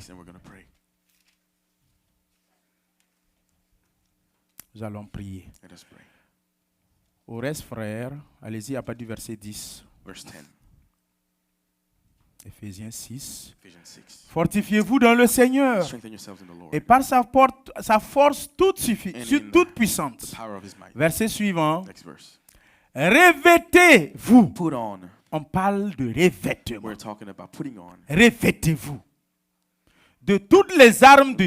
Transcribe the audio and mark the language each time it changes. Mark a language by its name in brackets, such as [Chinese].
[English] 6 and we're going to pray. [French] Nous allons prier. [English] Let us pray. [French] Au reste, frères, allez-y à partir du verset 10. [English] Verse 10. [French] Éphésiens 6. [English] Ephesians 6. [French] Fortifiez-vous dans le Seigneur [English] Strengthen yourselves in the Lord. [French] et par sa force toute, [English] And [French] toute [English] in [French] puissante. [English] the power of his might. [French] Verset suivant. [English] Next verse. [French] Revêtez-vous. [English] Put on. [French] On parle de revêtement. [English] We're talking about putting on [French] Revêtez-vous de toutes les armes de